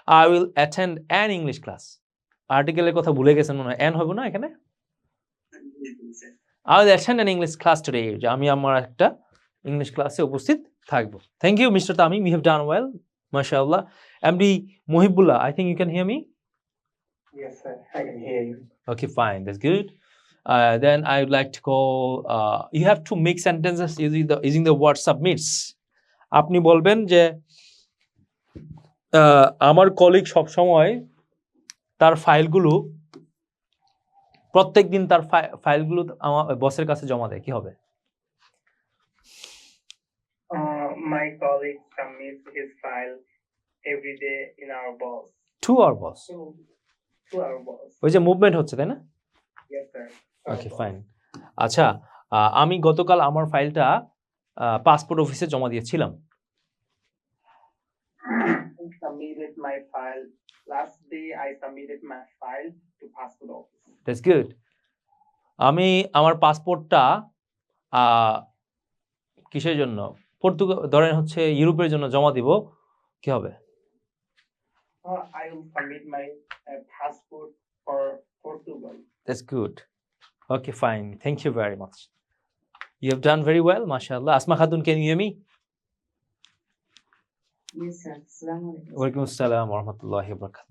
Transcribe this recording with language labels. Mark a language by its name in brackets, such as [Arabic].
[English] I will attend an English class. [Bangla] আর্টিকেলের কথা ভুলে গেছেন মনে হয়, এন হবে না এখানে? [English] Yes, sir. I will attend an English class today. [Bangla] যে আমি আমার একটা ইংলিশ ক্লাসে উপস্থিত থাকবো। [English] Thank you, Mr. Tamim. You have done well. MashaAllah. MD Muhibbullah, I think you can hear me? Yes, sir. I can hear you. Okay, fine. That's good. Then I would like to call, you have to make sentences using the word submits. [Bangla] আপনি বলবেন যে আমার colleague সব সময় তার ফাইলগুলো প্রত্যেকদিন তার ফাইলগুলো আমার বসের কাছে জমা দেয়, কি হবে? [English] My colleague submits his file every day in our boss. To our boss. To our boss. [Bangla] ওই যে মুভমেন্ট হচ্ছে, তাই না? [English] Yes, sir. Okay, fine. [Bangla] আচ্ছা, আমি গতকাল আমার ফাইলটা পাসপোর্ট অফিসে জমা দিয়েছিলাম। [English] I submitted my file. Last day I submitted my file to passport office. That's good. [Bangla] আমি আমার পাসপোর্টটা কিসের জন্য, ধরেন হচ্ছে ইউরোপের জন্য জমা দিব, কি হবে? [English] I will submit my passport for Portugal. That's good. Okay, fine. Thank you very much. You have done very well, mashallah. Asma Khatun, can you hear me? Yes, sir. Assalamualaikum. [Arabic] Walaikum assalam wa rahmatullahi wa barakatuh.